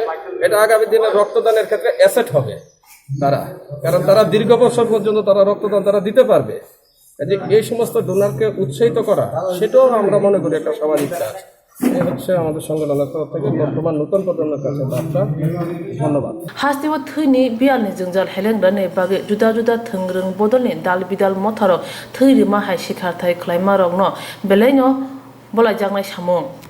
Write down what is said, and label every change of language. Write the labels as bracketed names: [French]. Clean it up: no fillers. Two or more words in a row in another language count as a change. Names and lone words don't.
[Bangla] এটা আগামী দিনে রক্তদানের ক্ষেত্রে অ্যাসেট হবে তারা, কারণ তারা দীর্ঘ বছর পর্যন্ত তারা রক্তদান তারা দিতে পারবে। যে এই সমস্ত ডোনারকে উৎসাহিত করা, সেটাও আমরা মনে করি একটা সামাজিক কাজ। এই হচ্ছে আমাদের সংগঠনের তরফ থেকে বর্তমান নতুন প্রজন্মের কাছে বার্তা। ধন্যবাদ। [Kok Borok] হাস্তিব Thwi bialni jungjal helengrani bage juda juda thongrung bodolni dal bidal motharo Thwi hai sikarthai khwlaimarokno belaino bolaijaknai samung